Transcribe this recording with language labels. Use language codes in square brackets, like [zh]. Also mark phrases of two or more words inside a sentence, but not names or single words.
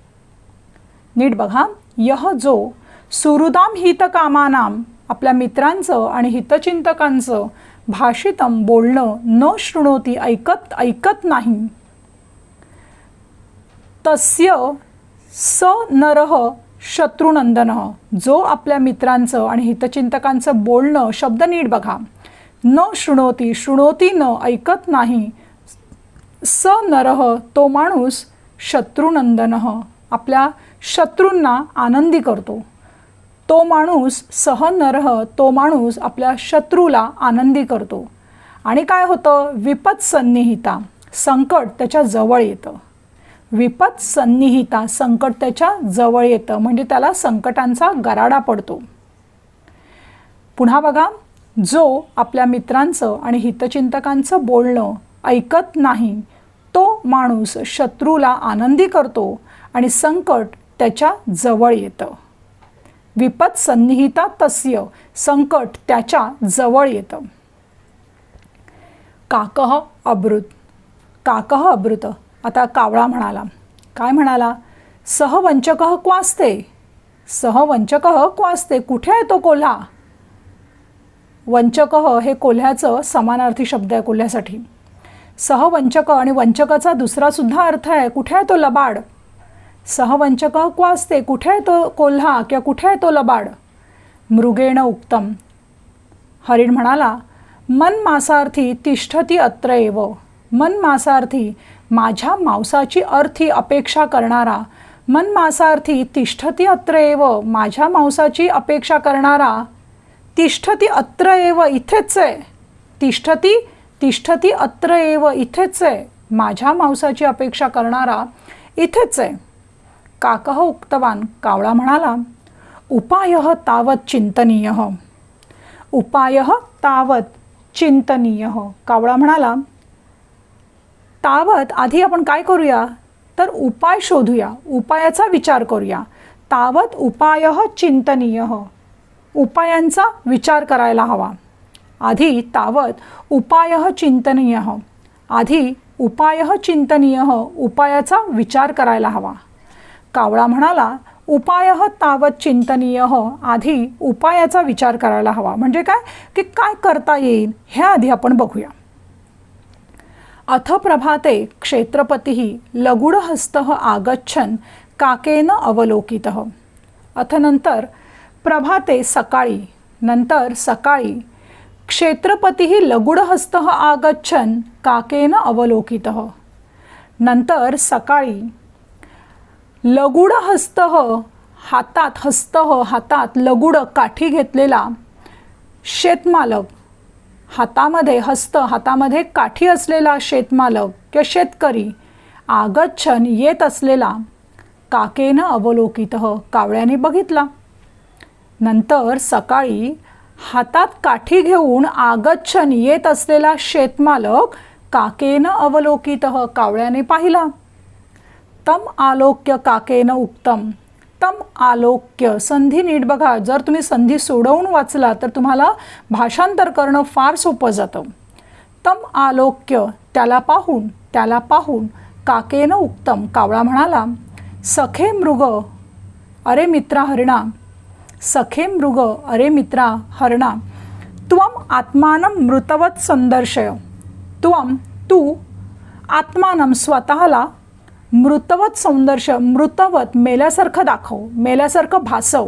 [mr] नीट बघा, [sa] यह जो सुहृदाम हितकामानाम [mr] आपल्या मित्रांचं आणि हितचिंतकांचं भाषितम बोलणं [sa] न शृणोती [mr] ऐकत नाही. [sa] तस्य स नरः शत्रुनंदनः, [mr] जो आपल्या मित्रांचं आणि हितचिंतकांचं बोलणं, शब्द नीट बघा, [sa] न शृणोती, शृणोती न [mr] ऐकत नाही, [sa] स नरः [mr] तो माणूस, शत्रुनंदनः आपल्या शत्रूंना आनंदी करतो. तो माणूस, [sa] सह नरः [mr] तो माणूस आपल्या शत्रूला आनंदी करतो. आणि काय होतं, विपत्सन्निहिता संकट त्याच्या जवळ येतं. विपत्सन्निहिता संकट त्याच्या जवळ येतं म्हणजे त्याला संकटांचा गराडा पडतो. पुन्हा बघा, जो आपल्या मित्रांचं आणि हितचिंतकांचं बोलणं ऐकत नाही तो माणूस शत्रूला आनंदी करतो आणि संकट त्याच्या जवळ येतं. [sa] विपत्सन्निहिता तस्य [mr] संकट त्याच्या जवळ येतं. [sa] काकः अब्रुत, काकः अब्रुत. [mr] आता कावळा म्हणाला, काय म्हणाला, [sa] सहवंचकः क्वास्ते, सहवंचकः क्वास्ते. [mr] कुठे आहे तो कोल्हा. वंचकः हे कोल्ह्याचं समानार्थी शब्द आहे कोल्ह्यासाठी. सहवंचक आणि वंचकाचा दुसरा सुद्धा अर्थ आहे, कुठे आहे तो लबाड. [sa] सहवंचकः क्वास्ते, [mr] कुठे आहे तो कोल्हा किंवा कुठे आहे तो लबाड. [sa] मृगेण उक्तम, [mr] हरिण म्हणाला, [sa] मन मासार्थी तिष्ठती अत्र एव. मन मांसार्थी [mr] माझ्या मांसाची अर्थी अपेक्षा करणारा, [sa] मन मांसार्थी तिष्ठती अत्र एव [mr] माझ्या मांसाची अपेक्षा करणारा, [sa] तिष्ठती अत्र एव [mr] इथेच आहे, [sa] तिष्ठती अत्र एव [mr] इथेच आहे, माझ्या मांसाची अपेक्षा करणारा इथेच आहे. [sa] काकः उक्तवान [mr] कावळा म्हणाला, [sa] उपायः तावत् चिंतनीयः, उपायः तावत् चिंतनीयः. [mr] कावळा म्हणाला, तावत आधी आपण काय करूया तर उपाय शोधूया, उपायाचा विचार करूया. [sa] तावत उपायः चिंतनीयः, [mr] उपायांचा विचार करायला हवा. आधी [sa] तावत उपायः चिंतनीयः, [mr] आधी [sa] उपायः चिंतनीयः, [mr] उपायाचा विचार करायला हवा. कावळा म्हणाला, [sa] उपायः तावत चिंतनीयः, [mr] आधी उपायाचा विचार करायला हवा. म्हणजे काय की काय करता येईल हे आधी आपण बघूया. [sa] अथ प्रभाते क्षेत्रपतिः लगुडहस्तः आगच्छन् काकेन अवलोकितः. अथ नंतर प्रभाते सकाळी, [mr] नंतर सकाळी [sa] क्षेत्रपतिः लगुडहस्तः आगच्छन् काकेन अवलोकितः. [mr] नंतर सकाळी लगुडहस्तः हातात, हस्तः हातात लगुड काठी घेतलेला शेतमालक, हातामध्ये हस्त हातामध्ये काठी असलेला शेतमालक किंवा शेतकरी आगच्छन येत असलेला [sa] काकेन अवलोकितः, [mr] कावळ्याने बघितला. नंतर सकाळी हातात काठी घेऊन आगच्छन येत असलेला शेतमालक [sa] काकेन अवलोकितः, [mr] कावळ्याने पाहिला. [sa] तम आलोक्य काकेन उक्तम, तम आलोक्य [mr] संधी नीट बघा. जर तुम्ही संधी सोडवून वाचला तर तुम्हाला भाषांतर करणं फार सोपं जातं. [sa] तम आलोक्य [mr] त्याला पाहून [sa] काकेन उक्तम [mr] कावळा म्हणाला, [sa] सखे मृग [mr] अरे मित्रा हरणा, [sa] सखे मृग [mr] अरे मित्रा हरणा, [sa] त्वम आत्मानं मृतवत संदर्शय, [mr] तू आत्मानं स्वतःला [sa] मृतवत सौंदर्श, [mr] मृतवत मेल्यासारखं दाखव, मेल्यासारखं भासव.